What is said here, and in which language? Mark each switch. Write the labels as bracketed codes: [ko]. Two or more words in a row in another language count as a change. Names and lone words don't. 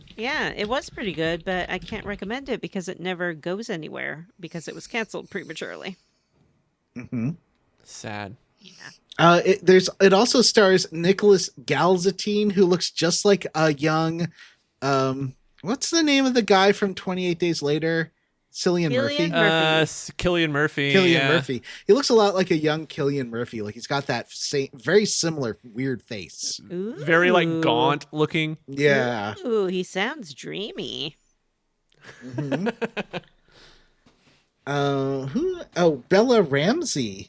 [en] Yeah, it was pretty good, but I can't recommend it because it never goes anywhere because it was canceled prematurely. Mhm. Sad. Yeah. It also stars Nicholas Galzatine, who looks just like a young, what's the name of the guy from 28 Days Later? Cillian Murphy. Murphy. Cillian Murphy. Cillian yeah. Murphy. He looks a lot like a young Cillian Murphy. Like he's got that very similar weird face. Very like Ooh. gaunt looking. Yeah. Ooh, he sounds dreamy. Mhm. Who? Oh, Bella Ramsey.